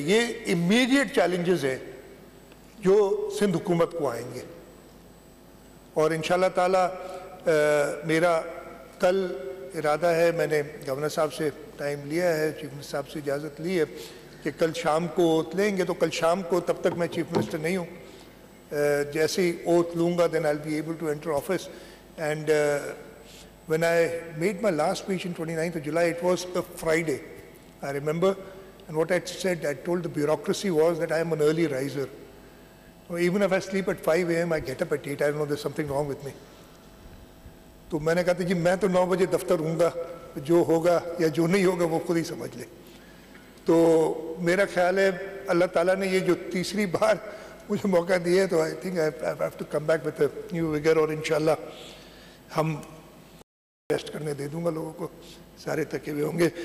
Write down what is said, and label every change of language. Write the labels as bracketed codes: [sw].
[ur] یہ immediate challenges ہیں جو سندھ حکومت کو آئیں گے، اور انشاءاللہ تعالیٰ میرا کل ارادہ ہے، میں نے گورنر صاحب سے ٹائم لیا ہے، چیف منسٹر صاحب سے اجازت لی ہے کہ کل شام کو اوتھ لیں گے. تو کل شام کو، تب تک میں چیف منسٹر نہیں ہوں، جیسے ہی اوتھ لوں گا [en] then I'll be able to enter office. And when I made my last speech in 29th of July, it was a Friday, I remember, and what I said, I told the bureaucracy was that I am an early riser. Even if I sleep at 5 a.m., I get up at 8. I don't know, there's something wrong with me. [ur] تو میں نے کہا تھا جی میں تو 9 بجے دفتر ہوں گا، جو ہوگا یا جو نہیں ہوگا وہ خود ہی سمجھ لے. تو میرا خیال ہے اللہ تعالیٰ نے یہ جو تیسری بار مجھے موقع دیا ہے، تو [en] I think I have to come back with a new vigor، [ur] اور انشاءاللہ ہم ریسٹ کرنے دے دوں گا لوگوں کو، سارے تھکے ہوئے ہوں گے.